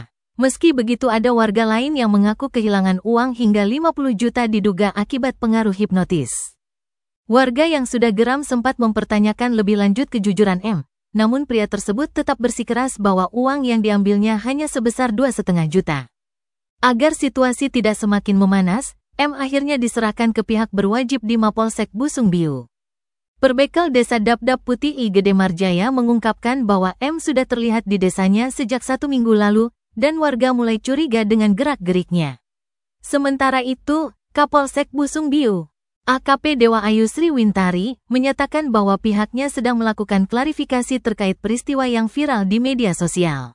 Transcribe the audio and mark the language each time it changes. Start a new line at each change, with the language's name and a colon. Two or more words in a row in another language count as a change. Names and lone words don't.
Indonesian: Meski begitu ada warga lain yang mengaku kehilangan uang hingga 50 juta diduga akibat pengaruh hipnotis. Warga yang sudah geram sempat mempertanyakan lebih lanjut kejujuran M, namun pria tersebut tetap bersikeras bahwa uang yang diambilnya hanya sebesar 2,5 juta. Agar situasi tidak semakin memanas, M akhirnya diserahkan ke pihak berwajib di Mapolsek Busung Biu. Perbekal Desa Dap-Dap Putih I Gede Marjaya mengungkapkan bahwa M sudah terlihat di desanya sejak 1 minggu lalu dan warga mulai curiga dengan gerak-geriknya. Sementara itu, Kapolsek Busung Biu, AKP Dewa Ayu Sri Wintari, menyatakan bahwa pihaknya sedang melakukan klarifikasi terkait peristiwa yang viral di media sosial.